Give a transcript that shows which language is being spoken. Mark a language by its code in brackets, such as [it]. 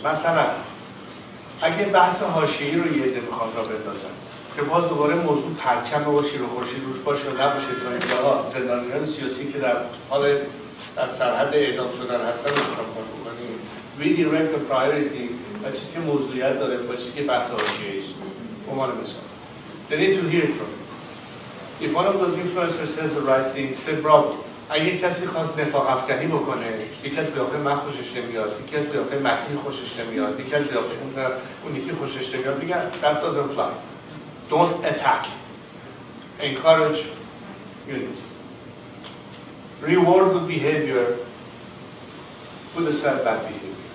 [fa] مثلا اگه بحث حاشیه‌ای رو یه عده میخوان را بندازن که باز دوباره موضوع پرچم و شیر و خورشید روش باشه و نباشه تا اینجاها زندانیان سیاسی که در حال در سرحد اعدام شدن هستن رو انتخاب کنیم [en] redirect the priority [fa] و چیزی که موضوعیت داره با چیزی که بحث حاشیه‌ای است. عنوان مثال [en] they need to hear from you. If one of those influencers says the right thing, say bravo. [fa] اگه کسی خواست نفاق افکنی بکنه، یکی از قیافه من خوشش نمیاد، یکی از قیافه مسیح خوشش نمیاد، یکی از قیافه اون یکی خوشش نمیاد، میگن [en] that doesn't fly. Don't attack. Encourage unity. Reward good behavior, put aside bad behavior.